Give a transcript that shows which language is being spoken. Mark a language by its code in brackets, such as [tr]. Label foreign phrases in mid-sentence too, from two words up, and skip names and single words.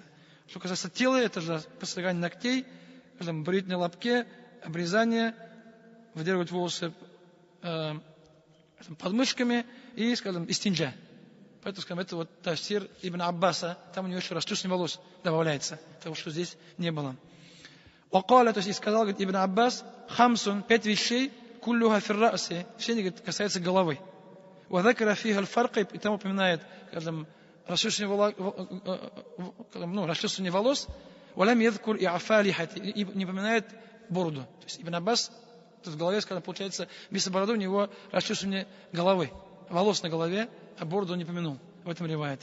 [ru] Что касается тела, это же постригание ногтей, скажем, брить на лобке, обрезание, выдергивать волосы под мышками и, скажем, истинджа. Поэтому, скажем, это вот тафсир Ибн Аббаса, там у него еще расчесывание волос добавляется, того, что здесь не было. Вакаля, то есть и сказал, говорит, Ибн Аббас, хамсун, 5 вещей, [ar] كلها في الرأس, [ru] все они, говорит, касаются головы. [ar] وذكر فيها الفرق, [ru] и там упоминает, скажем, расчесывание волос, [ar] ولم يذكر إعفاء اللحية, [ru] и не упоминает бороду. То есть Ибн Аббас, в голове, скажем, получается, вместо бороды у него расчесывание головы, волос на голове, а бороду он не помянул в этом риваяте.